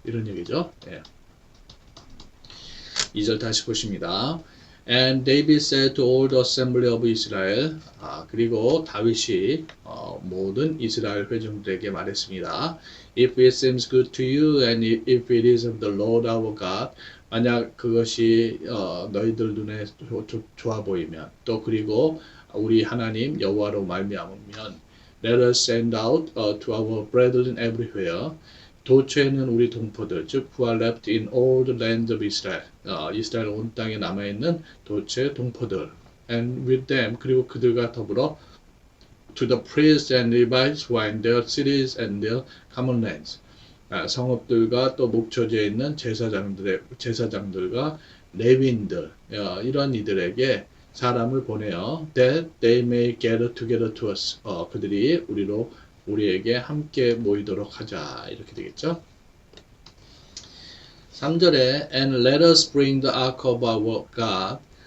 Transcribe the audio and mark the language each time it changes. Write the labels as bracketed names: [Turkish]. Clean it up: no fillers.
[Korean] 이런 얘기죠. 2절 다시 보십니다. [English] And David said to all the assembly of Israel. [Korean] 그리고 다윗이 모든 이스라엘 회중들에게 말했습니다. [English] If it seems good to you and if it is of the Lord our God. [Korean] 만약 그것이 너희들 눈에 좋아 보이면 또 그리고 우리 하나님 여호와로 말미암으면 [English] let us send out to our brethren everywhere. [Korean] 도처에는 우리 동포들, 즉 [English] who are left in all the lands of Israel. [Korean] 이스라엘 온 땅에 남아있는 도처의 동포들. [English] And with them, [Korean] 그리고 그들과 더불어 [English] to the priests and Levites who are in their cities and their common lands. [Korean] 성읍들과 또 목초지에 있는 제사장들과 레위인들, 이런 이들에게 사람을 보내어 [English] that they may gather together to us. [Korean] 그들이 우리에게 함께 모이도록 하자. 이렇게 되겠죠. 3절에 [English] and let us bring the ark of our God.